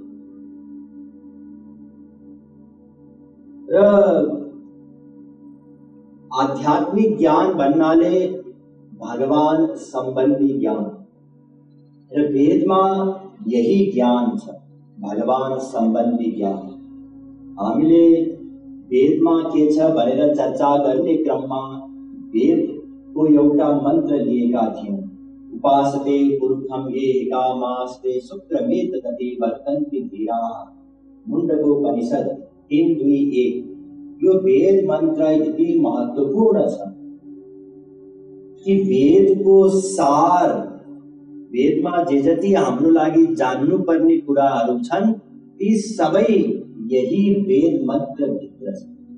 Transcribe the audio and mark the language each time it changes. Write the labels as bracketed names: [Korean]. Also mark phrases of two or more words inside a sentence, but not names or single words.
[Nepali] र आध्यात्मिक ज्ञान भन्नाले भगवान सम्बन्धी ज्ञान र वेदमा यही ज्ञान छ, भगवान सम्बन्धी ज्ञान। हामीले वेदमा के छ भनेर चर्चा गर्ने क्रममा वेदको एउटा मन्त्र लिएका थियौं। [Sanskrit] उपासते पुरुषं ये कामास्ते शुक्रमेत तति वर्तन्ते धीरा। [Nepali] मुण्डकोपनिषद 3:2-1। यो वेद मन्त्र यति महत्त्वपूर्ण छ कि वेदको सार, वेदमा जे जति हाम्रो लागि जान्नुपर्ने कुराहरू छन् ती सबै यही वेद मन्त्र भित्र छ।